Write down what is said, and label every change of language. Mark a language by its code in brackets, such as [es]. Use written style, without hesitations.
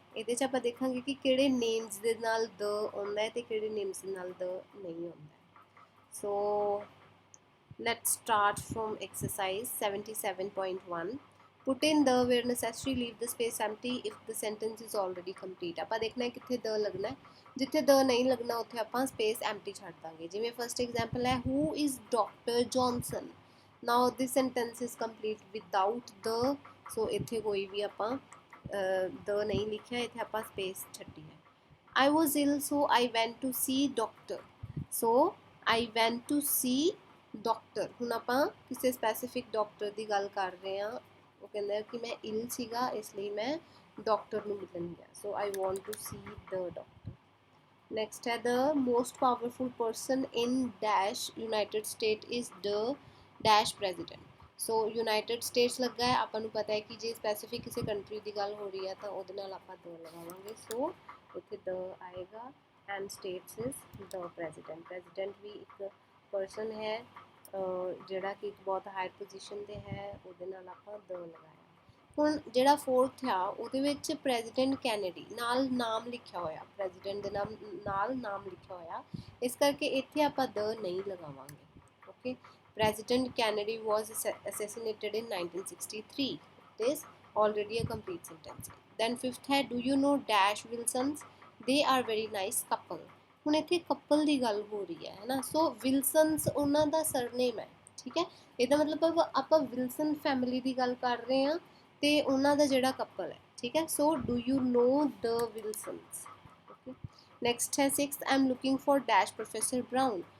[pa] ਇਹਦੇ 'ਚ ਆਪਾਂ ਦੇਖਾਂਗੇ ਕਿ ਕਿਹੜੇ ਨੇਮਸ ਦੇ ਨਾਲ ਦ ਆਉਂਦਾ ਹੈ ਤੇ ਕਿਹੜੇ ਨੇਮਸ ਦੇ ਨਾਲ ਦ ਨਹੀਂ ਆਉਂਦਾ। [en] So let's start from exercise 77.1. Put in the where necessary, leave the space empty if the sentence is already complete. [pa] ਆਪਾਂ ਦੇਖਣਾ ਹੈ ਕਿੱਥੇ ਦ ਲੱਗਣਾ ਹੈ, ਜਿੱਥੇ ਦ ਨਹੀਂ ਲੱਗਣਾ ਉੱਥੇ ਆਪਾਂ ਸਪੇਸ ਐਮਟੀ ਛੱਡ ਦਾਂਗੇ। [en] ਜਿਵੇਂ first example ਹੈ who is Dr. Johnson. now this sentence is complete without the, [pa] so ਇੱਥੇ ਕੋਈ ਵੀ ਆਪਾਂ ਦ ਨਹੀਂ ਲਿਖਿਆ, ਇੱਥੇ ਆਪਾਂ ਸਪੇਸ ਛੱਡੀ ਹੈ। [en] I was ill so I went to see doctor. so I went to see doctor. [pa] ਹੁਣ ਆਪਾਂ ਕਿਸੇ ਸਪੈਸੀਫਿਕ ਡਾਕਟਰ ਦੀ ਗੱਲ ਕਰ ਰਹੇ ਹਾਂ, ਉਹ ਕਹਿੰਦਾ ਕਿ ਮੈਂ ਇਲ ਸੀਗਾ ਇਸ ਲਈ ਮੈਂ ਡਾਕਟਰ ਨੂੰ ਮਿਲਣ ਗਿਆ। [en] So I want to see the doctor. Next ਹੈ the most powerful person in dash United State is the dash president. [pa] So United States ਲੱਗਾ ਹੈ, ਆਪਾਂ ਨੂੰ ਪਤਾ ਹੈ ਕਿ ਜੇ ਸਪੈਸੀਫਿਕ ਕਿਸੇ ਕੰਟਰੀ ਦੀ ਗੱਲ ਹੋ ਰਹੀ ਹੈ ਤਾਂ ਉਹਦੇ ਨਾਲ ਆਪਾਂ ਦ ਲਗਾਵਾਂਗੇ। ਸੋ ਇੱਥੇ ਦ ਆਏਗਾ [en] And states is the president. [pa] President ਵੀ ਇੱਕ ਪਰਸਨ ਹੈ ਜਿਹੜਾ ਕਿ ਇੱਕ ਬਹੁਤ ਹਾਈ ਪੋਜੀਸ਼ਨ 'ਤੇ ਹੈ, ਉਹਦੇ ਨਾਲ ਆਪਾਂ ਦ ਲਗਾਇਆ। ਹੁਣ ਜਿਹੜਾ ਫੋਰਥ ਆ ਉਹਦੇ ਵਿੱਚ ਪ੍ਰੈਜ਼ੀਡੈਂਟ ਕੈਨੇਡੀ ਨਾਲ ਨਾਮ ਲਿਖਿਆ ਹੋਇਆ, ਪ੍ਰੈਜ਼ੀਡੈਂਟ ਦੇ ਨਾਲ ਨਾਮ ਲਿਖਿਆ ਹੋਇਆ, ਇਸ ਕਰਕੇ ਇੱਥੇ ਆਪਾਂ ਦ ਨਹੀਂ ਲਗਾਵਾਂਗੇ। [en] Okay, president Kennedy was assassinated in 1963. It is already a complete sentence. Then fifth है do you know dash Wilsons, they are very nice couple. [pa] ਹੁਣ ਇੱਥੇ ਕਪਲ ਦੀ ਗੱਲ ਹੋ ਰਹੀ ਹੈ ਨਾ, ਸੋ ਵਿਲਸਨਸ ਉਹਨਾਂ ਦਾ ਸਰਨੇਮ ਹੈ। ਠੀਕ ਹੈ, ਇਹਦਾ ਮਤਲਬ ਆਪਾਂ ਵਿਲਸਨ ਫੈਮਿਲੀ ਦੀ ਗੱਲ ਕਰ ਰਹੇ ਹਾਂ ਤੇ ਉਹਨਾਂ ਦਾ ਜਿਹੜਾ ਕਪਲ ਹੈ। [en] ਠੀਕ ਹੈ, so do you know the Wilsons. Okay, next ਹੈ sixth I am looking for dash professor Brown.